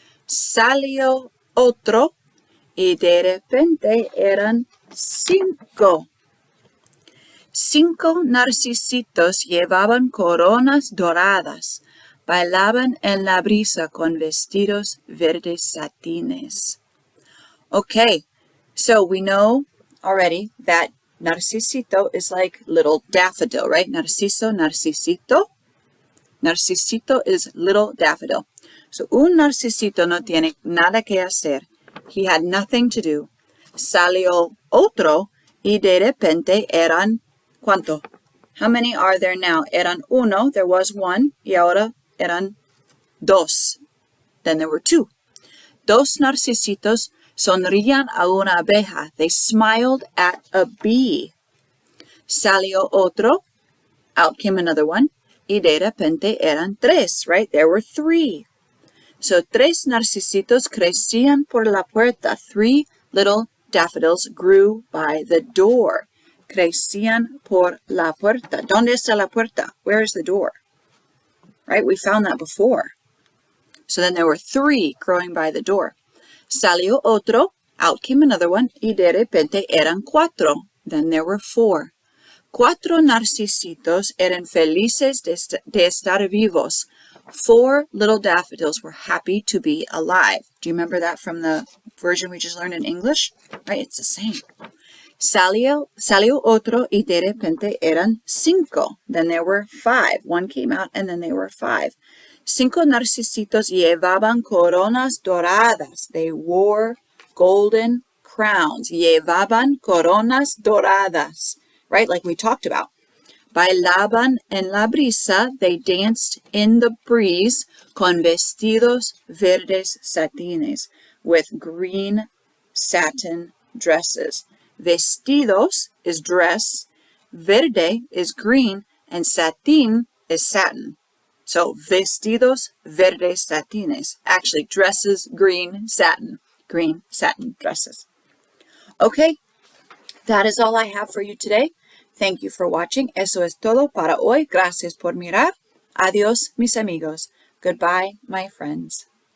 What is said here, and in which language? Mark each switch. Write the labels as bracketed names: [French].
[Spanish] Salió otro y de repente eran 5. 5 narcisitos llevaban coronas doradas. Bailaban en la brisa con vestidos verdes satines. [English] Okay, so we know already that narcisito is like little daffodil, right? Narciso, narcisito. Narcisito is little daffodil. [Spanish] So un narcisito no tiene nada que hacer. [English] He had nothing to do. [Spanish] Salió otro y de repente eran, ¿cuánto? [English] How many are there now? [Spanish] Eran 1, [English] there was 1, [Spanish] y ahora eran 2. [English] Then there were 2. [Spanish] 2 narcisitos sonrían a una abeja. [English] They smiled at a bee. [Spanish] Salió otro. [English] Out came another one. [Spanish] Y de repente eran 3, [English] right? There were 3. [Spanish] So 3 narcisitos crecían por la puerta. [English] 3 little daffodils grew by the door. [Spanish] Crecían por la puerta. ¿Dónde está la puerta? [English] Where is the door? Right? We found that before. So then there were 3 growing by the door. [Spanish] Salió otro. [English] Out came another one. [Spanish] Y de repente eran 4. [English] Then there were 4. [Spanish] 4 narcisitos eran felices de estar vivos. [English] 4 little daffodils were happy to be alive. Do you remember that from the version we just learned in English? Right? It's the same. [Spanish] Salió otro y de repente eran 5. [English] Then there were 5. 1 came out and then there were 5. [Spanish] 5 narcisitos llevaban coronas doradas. [English] They wore golden crowns. [Spanish] Llevaban coronas doradas. [English] Right? Like we talked about. [Spanish] Bailaban en la brisa. [English] They danced in the breeze [Spanish] con vestidos verdes satines. [English] With green satin dresses. Vestidos is dress, verde is green, and satin is satin. So, [Spanish] vestidos verdes satines. [English] Actually, dresses, green satin dresses. Okay, that is all I have for you today. Thank you for watching. [Spanish] Eso es todo para hoy. Gracias por mirar. Adiós, mis amigos. [English] Goodbye, my friends.